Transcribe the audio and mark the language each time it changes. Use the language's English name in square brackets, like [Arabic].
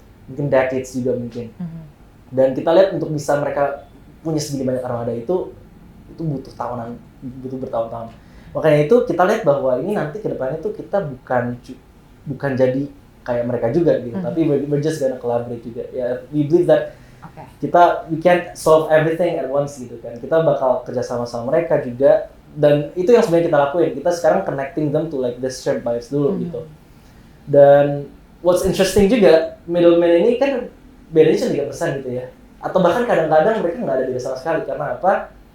[Indonesian] Mungkin decades juga mungkin. Dan kita lihat untuk bisa mereka punya segini banyak armada itu butuh tahunan, butuh bertahun-tahun. Makanya itu kita lihat bahwa ini nanti ke depannya tuh kita bukan jadi kayak mereka juga gitu, tapi [English] we're just gonna collaborate [Indonesian] juga. [English] Ya, we believe that we can't solve everything at once [Indonesian] gitu kan. Kita bakal kerja sama mereka juga, dan itu yang sebenarnya kita lakuin. Kita sekarang [English] connecting them to like the shared buyers [Indonesian] dulu gitu. Dan [English] what's interesting [Indonesian] juga, middleman ini kan bedanya cuma 3% gitu ya. Atau bahkan kadang-kadang mereka nggak ada beda sama sekali. Karena apa?